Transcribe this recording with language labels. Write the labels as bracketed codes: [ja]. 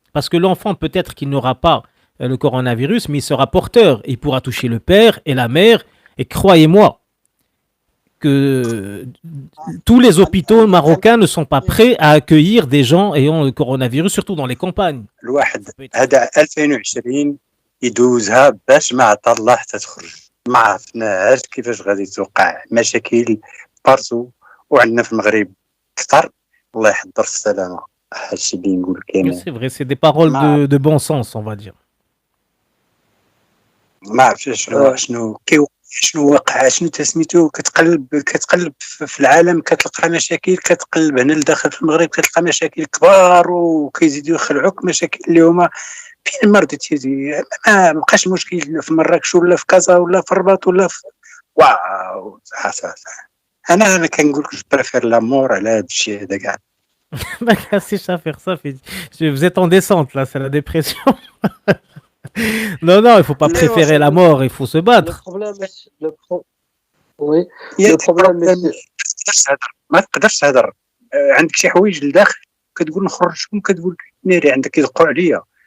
[fr] Parce que l'enfant, peut-être qu'il n'aura pas le coronavirus, mais il sera porteur. Il pourra toucher le père et la mère. Et croyez-moi que tous les hôpitaux marocains ne sont pas prêts à accueillir des gens ayant le coronavirus, surtout dans les campagnes. [ar] الواحد هذا 2020 يدوزها باش ما عطى الله تتخرج ما عرفناش كيفاش غادي توقع مشاكل بارتو وعندنا في المغرب كثر الله يحضر السلامه هادشي اللي نقول كاين. [fr] C'est vrai, c'est des paroles de bon sens, on va dire. [ar] ما عرفتش شنو شنو واقع، شنو تسميتو، كتقلب في العالم كتلقى مشاكل، كتقلب هنا لداخل في المغرب كتلقى مشاكل كبار وكيزيدوا يخلعوك مشاكل اللي هما فين ما رديتي تيجي. ما بقاش المشكل في مراكش ولا في كازا ولا في الرباط ولا في واو صح. انا كنقول لك جو بريفير لامور على هذا الشيء هذا كاع. [fr] Merci, Chafer, ça fait... Vous êtes en descente, là, c'est la dépression. Non, il faut pas préférer la mort, il faut se Le battre. problème, oui, le problème, [ar] ما تقدرش تهضر، عندك شي حوايج لداخل كتقول نخرجهم، كتقول ناري عندك كيدقوا عليا.